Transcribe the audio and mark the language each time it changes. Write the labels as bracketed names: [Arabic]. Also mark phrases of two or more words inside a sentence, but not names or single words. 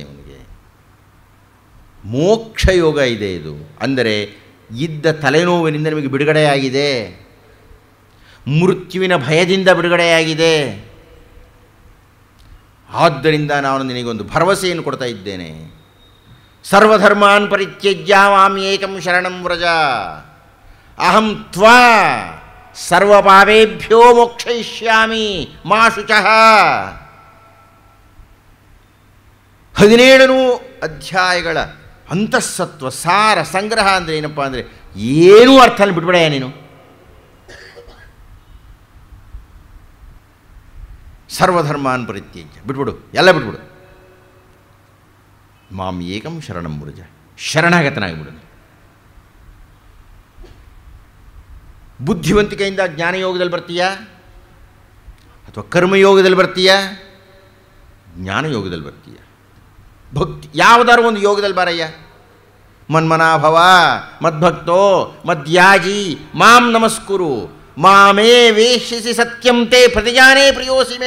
[Kannada] ಅವನಿಗೆ ಮೋಕ್ಷ ಯೋಗ ಇದೆ. ಇದು ಅಂದರೆ ಇದ್ದ ತಲೆನೋವಿನಿಂದ ನಿಮಗೆ ಬಿಡುಗಡೆಯಾಗಿದೆ, ಮೃತ್ಯುವಿನ ಭಯದಿಂದ ಬಿಡುಗಡೆಯಾಗಿದೆ. ಆದ್ದರಿಂದ ನಾನು ನಿನಗೊಂದು ಭರವಸೆಯನ್ನು ಕೊಡ್ತಾ ಇದ್ದೇನೆ. [Sanskrit] ಸರ್ವಧರ್ಮಾನ್ ಪರಿತ್ಯಜ್ಯ ಮಾಂ ಏಕಂ ಶರಣಂ ವ್ರಜ ಅಹಂ ತ್ವಾ ಸರ್ವಪಾಪೇಭ್ಯೋ ಮೋಕ್ಷಯಿಷ್ಯಾಮಿ ಮಾ ಶುಚಃ. [Kannada] 17 ಅಧ್ಯಾಯಗಳ ಅಂತಃಸತ್ವ ಸಾರ ಸಂಗ್ರಹ ಅಂದರೆ ಏನಪ್ಪ ಅಂದರೆ ಏನೂ ಅರ್ಥ ಅಲ್ಲಿ ಬಿಟ್ಬಿಡಯ್ಯ ನೀನು. [Sanskrit] ಸರ್ವಧರ್ಮಾನ್ ಪರಿತ್ಯಜ್ಯ, [Kannada] ಬಿಟ್ಬಿಡು, ಎಲ್ಲ ಬಿಟ್ಬಿಡು. [Sanskrit] ಮಾಂ ಏಕಂ ಶರಣಂ ವ್ರಜ, [Kannada] ಶರಣಾಗತನಾಗಿಬಿಡು. ಬುದ್ಧಿವಂತಿಕೆಯಿಂದ ಜ್ಞಾನಯೋಗದಲ್ಲಿ ಬರ್ತೀಯಾ ಅಥವಾ ಕರ್ಮಯೋಗದಲ್ಲಿ ಬರ್ತೀಯಾ? ಜ್ಞಾನಯೋಗದಲ್ಲಿ ಬರ್ತೀಯ. ಭಕ್ತಿ ಯಾವುದಾದ್ರು ಒಂದು ಯೋಗದಲ್ಲಿ ಬಾರಯ್ಯ. [Sanskrit] ಮನ್ಮನಾಭವ ಮದ್ಭಕ್ತೋ ಮದ್ಯಾಜಿ ಮಾಂ ನಮಸ್ಕುರು ಮಾಮೇ ವೇಶ್ಯಸಿ ಸತ್ಯಂ ತೇ ಪ್ರತಿಜಾನೇ ಪ್ರಿಯೋಸಿ ಮೇ.